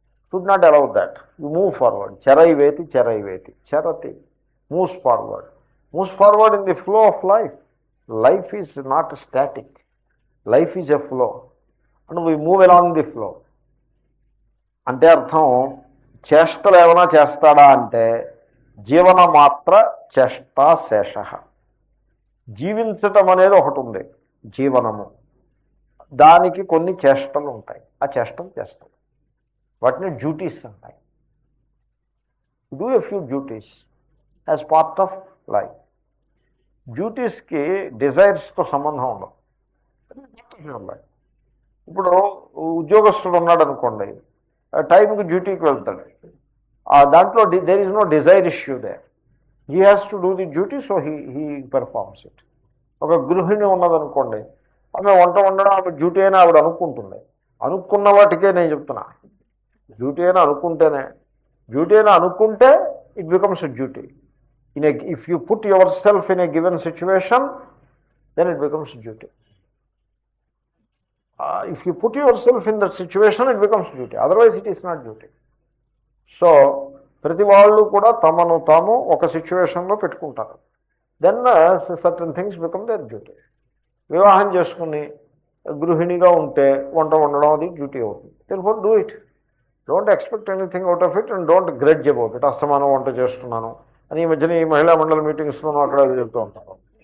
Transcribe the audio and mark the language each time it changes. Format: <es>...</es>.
<en>Should not allow that, you move forward.</en> <sa>చరైవేతి చరైవేతి, చరతి</sa> <en>Moves forward, moves forward in the flow of life. Life is not static. Life is a flow, and we move along the flow.</en> <te>అంటే అర్థం చేష్టలు ఏమైనా చేస్తాడా అంటే</te> <sa>జీవన మాత్ర చేష్టా శేష.</sa> <te>జీవించటం అనేది ఒకటి ఉంది, జీవనము, దానికి కొన్ని చేష్టలు ఉంటాయి, ఆ చేష్టలు చేస్తాం, వాటిని duties అంటాయి.</te> <en>Do a few duties as part of life.</en> <te>డ్యూటీస్కి డిజైర్స్తో సంబంధం ఉండదు. ఇప్పుడు ఉద్యోగస్తుడు ఉన్నాడు అనుకోండి, టైంకి డ్యూటీకి వెళ్తాడు, దాంట్లో</te> <en>There is no desire issue there. He has to do the duty, so he performs it.</en> <te>ఒక గృహిణి ఉన్నదనుకోండి, ఆమె వంట వండడం ఆమె డ్యూటీ అయినా ఆవిడ అనుకుంటుంది. అనుకున్న వాటికే నేను చెప్తున్నా, డ్యూటీ అయినా అనుకుంటేనే, డ్యూటీ అయినా అనుకుంటే</te> <en>It becomes duty. If you put yourself in a given situation, then it becomes duty. If you put yourself in that situation, it becomes duty. Otherwise, it is not duty.</en> <te>So, ప్రతి వాళ్ళు కూడా తమను తాము ఒక సిచ్యువేషన్లో పెట్టుకుంటారు.</te> <en>Then certain things become their duty.</en> <te>వివాహం చేసుకుని గృహిణిగా ఉంటే వంట వండడం అది డ్యూటీ అవుతుంది.</te> <en>Therefore do it. Don't expect anything out of it and don't grudge about it.</en> <te>అస్తమానం వంట చేస్తున్నాను అని ఈ మధ్యన ఈ మహిళా మండలి మీటింగ్స్లోనూ అక్కడ చెప్తూ ఉంటారు.</te>